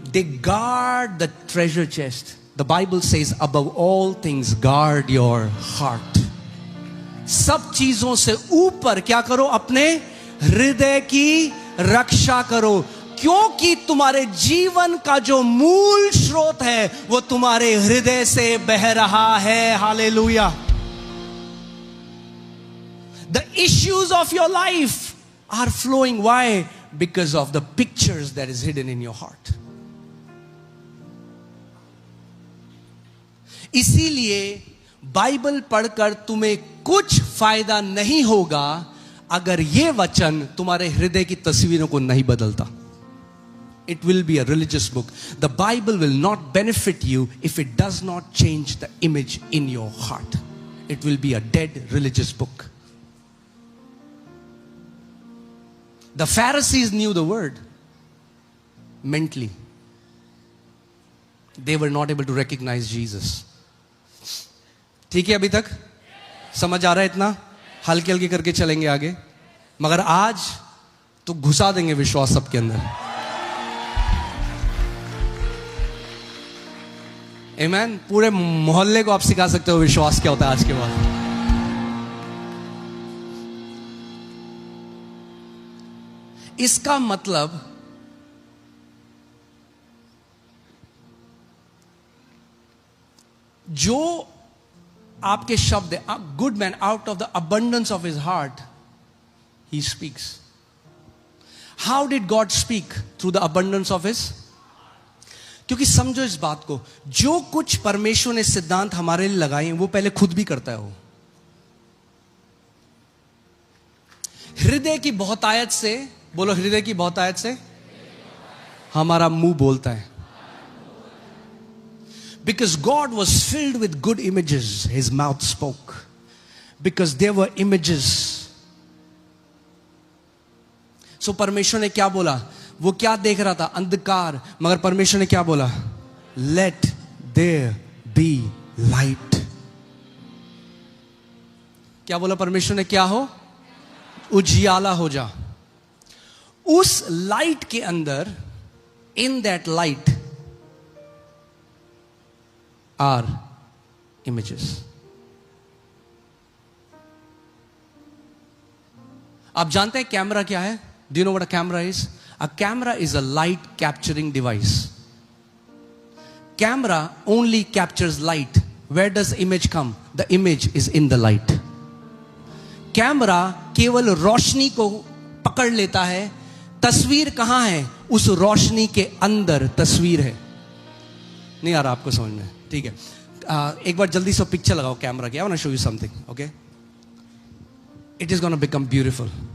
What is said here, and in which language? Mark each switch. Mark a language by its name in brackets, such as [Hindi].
[English] They guard the treasure chest. The Bible says, above all things, guard your heart. [Hindi] सब चीजों से ऊपर क्या करो? अपने हृदय की रक्षा करो, क्योंकि तुम्हारे जीवन का जो मूल स्रोत है वो तुम्हारे हृदय से बह रहा है. Hallelujah. [English] The issues of your life are flowing. Why? Because of the pictures that is hidden in your heart. [Hindi] इसीलिए बाइबल पढ़कर तुम्हें कुछ फायदा नहीं होगा अगर यह वचन तुम्हारे हृदय की तस्वीरों को नहीं बदलता. [English] It will be a religious book. The Bible will not benefit you if it does not change the image in your heart. It will be a dead religious book. The Pharisees knew the word mentally. They were not able to recognize Jesus. [Hindi] ठीक है अभी तक? समझ आ रहा है इतना? हल्के हल्के करके चलेंगे आगे, मगर आज तो घुसा देंगे विश्वास सबके अंदर. आमीन. पूरे मोहल्ले को आप सिखा सकते हो विश्वास क्या होता है आज के बाद. इसका मतलब जो आपके शब्द है, [English] Good man out of the abundance of his heart he speaks. How did God speak? Through the abundance of his. [Hindi] क्योंकि समझो इस बात को, जो कुछ परमेश्वर ने सिद्धांत हमारे लिए लगाए हैं वो पहले खुद भी करता है. वो हृदय की बहुतायत से, बोलो हृदय की बहुतायत से हमारा मुंह बोलता है. [English] Because God was filled with good images, his mouth spoke. Because there were images. [Hindi] So परमेश्वर ने क्या बोला? वो क्या देख रहा था? अंधकार. मगर परमेश्वर ने क्या बोला? [English] Let there be light. [Hindi] क्या बोला परमेश्वर ने? क्या हो? उजियाला हो जा. उस लाइट के अंदर, [English] in that light are images. [Hindi] आप जानते हैं कैमरा क्या है? [English] Do you know what a camera is? A camera is a light capturing device. Camera only captures light. Where does image come? The image is in the light. [Hindi] Camera केवल रोशनी को पकड़ लेता है. तस्वीर कहां है? उस रोशनी के अंदर तस्वीर है. नहीं आ रहा आपको समझ में? ठीक है, एक बार जल्दी से पिक्चर लगाओ कैमरा की. [English] I want to show you something. Okay, it is gonna become beautiful.